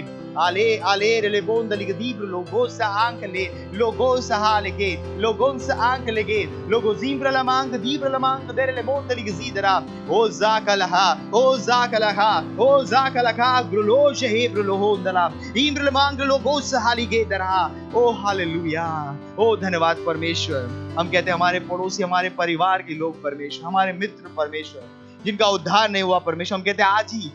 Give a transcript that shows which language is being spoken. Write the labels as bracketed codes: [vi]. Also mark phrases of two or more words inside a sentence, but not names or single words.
[hi] Ale le bonda ligadibro logosa ankele logosa halege logonsa ankele ge logozimbra la manga dere le bonda ligazidera o zakalaha groloje hebro lohondala इम्र le manga logosa halige dera ओ हालेलुया ओ धन्यवाद परमेश्वर हम कहते हैं हमारे पड़ोसी हमारे परिवार के लोग परमेश्वर हमारे मित्र परमेश्वर जिनका उद्धार नहीं हुआ परमेश्वर हम कहते हैं आज ही